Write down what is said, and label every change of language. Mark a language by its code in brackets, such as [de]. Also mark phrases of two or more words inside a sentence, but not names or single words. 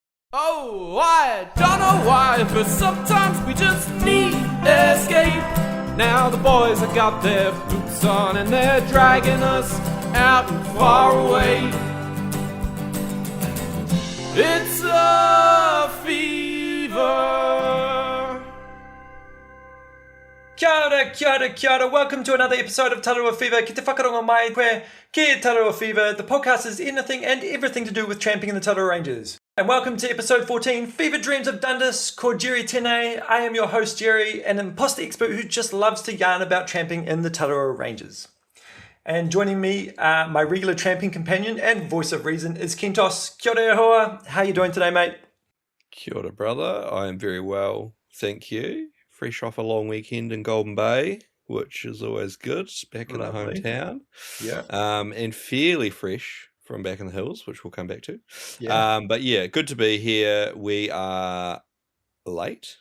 [en] Oh, I don't know why, but sometimes we just need escape. Now the boys have got their boots on and they're dragging us out and far away. It's a fever. [mi] Kia ora, kia ora, kia ora. [en] Welcome to another episode of Tararua Fever. [mi] Ki te whakarongo mai koe, ki Tararua Fever. [en] The podcast is anything and everything to do with tramping in the Tararua Ranges. And welcome to episode 14, Fever Dreams of Dundas, called Jerry Tene. I am your host, Jerry, an imposter expert who just loves to yarn about tramping in the Tararua Ranges. And joining me, my regular tramping companion and voice of reason is Kentos. [mi] Kia ora hoa. [en] How are you doing today, mate? [mi] Kia ora, [en] brother. I am very well, thank you. Fresh off a long weekend in Golden Bay, which is always good, back in the hometown. Yeah. And fairly fresh from back in the hills, which we'll come back to. Yeah. But yeah, good to be here. We are late.